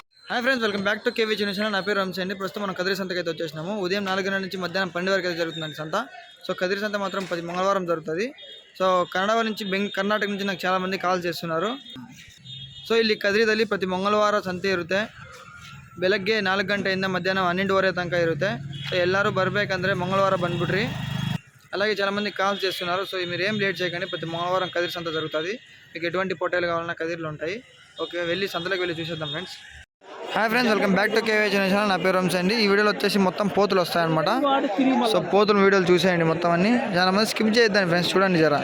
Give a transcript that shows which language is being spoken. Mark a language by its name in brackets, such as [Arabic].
[Telugu] Hi friends, welcome back to KV channel. నా పేరు రమేష్ అండి. ప్రస్తుతం మనం కదిరి సంతకి అయితే వచ్చేసినాము. ఉదయం 4 గంటల నుంచి మధ్యాహ్నం 12 వరకు అయితే జరుగుతుందండి సంత. సో కదిరి సంత మాత్రం ప్రతి మంగళవారం జరుగుతుంది. సో కన్నడ నుంచి ಕರ್ನಾಟಕ నుంచి నాకు చాలా ಮಂದಿ ಕಾಲ್ చేస్తున్నారు. [Kannada] ಸೊ ಇಲ್ಲಿ ಕದಿರಿದಲ್ಲಿ ಪ್ರತಿ ಮಂಗಳವಾರ ಸಂತೆ ಇರುತ್ತೆ. ಬೆಳಗ್ಗೆ 4 ಗಂಟೆಯಿಂದ ಮಧ್ಯಾಹ್ನ 12 ತನಕ ಇರುತ್ತೆ. సో ಎಲ್ಲರೂ ಬರಬೇಕಂದ್ರೆ ಮಂಗಳವಾರ ಬಂದ್ಬಿಡ್ರಿ. [Telugu] అలాగే చాలా మంది కాల్ చేస్తున్నారు. సో మీరు ఏం లేట్ చేయకండి. ప్రతి మంగళవారం కదిరి సంత జరుగుతుంది. మీకు ఎటువంటి పొట్టేలు కావాలన్నా కదిరిలో ఉంటాయి. ఓకే, వెళ్ళి సంతలోకి వెళ్ళి చూసేద్దాం friends. Hi friends, welcome back to KV channel. నా పేరు రమేష్ అండి. ఈ వీడియోలో వచ్చేసి మొత్తం పోతులు వస్తాయన్నమాట. సో పోతుల వీడియోలు చూసేయండి మొత్తం అన్ని. చాలా మంది స్కిప్ చేద్దాం ఫ్రెండ్స్, చూడండి జర.